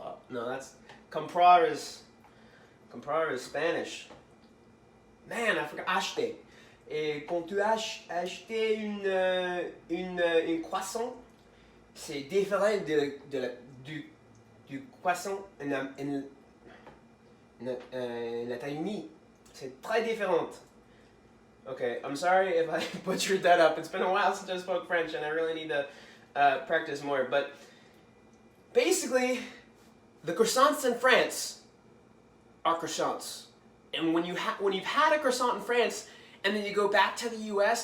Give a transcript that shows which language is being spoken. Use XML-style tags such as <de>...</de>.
<en>No, that's comprar is Spanish. Man, I forgot. Acheter.</en> <fr>Et quand tu acheter une croissant, c'est différent du croissant en États-Unis. C'est très différent.</fr> <en>Okay, I'm sorry if I butchered that up. It's been a while since I spoke French, and I really need to practice more. But basically, the croissants in France are croissants. And when you've had a croissant in France, and then you go back to the U.S.</en>